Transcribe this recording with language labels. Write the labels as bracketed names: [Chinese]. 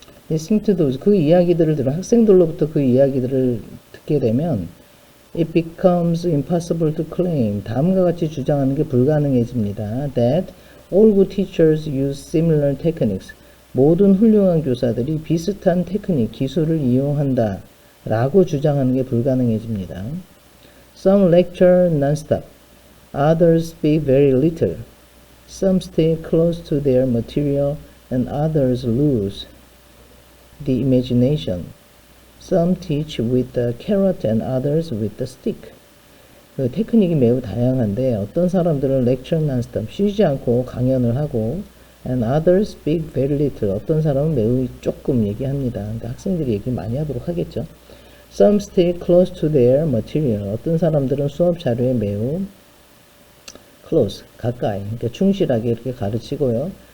[English] Listening to those, [Korean] 그 이야기들을 들어 학생들로부터 그 이야기들을 듣게 되면 [English] it becomes impossible to claim, [Korean] 다음과 같이 주장하는 게 불가능해집니다. [English] That all good teachers use similar techniques. [Korean] 모든 훌륭한 교사들이 비슷한 테크닉, 기술을 이용한다 라고 주장하는 게 불가능해집니다. [English] Some lecture non-stop. Others speak very little. Some stay close to their material and others lose the imagination. Some teach with the carrot and others with the stick. [Korean] 그 테크닉이 매우 다양한데 어떤 사람들은 [English] lecture non-stop, [Korean] 쉬지 않고 강연을 하고 [English] and others speak very little, [Korean] 어떤 사람은 매우 조금 얘기합니다. 그러니까 학생들이 얘기 많이 하도록 하겠죠. [English] Some stay close to their material, [Korean] 어떤 사람들은 수업 자료에 매우 close, 가까이, 그러니까 충실하게 이렇게 가르치고요.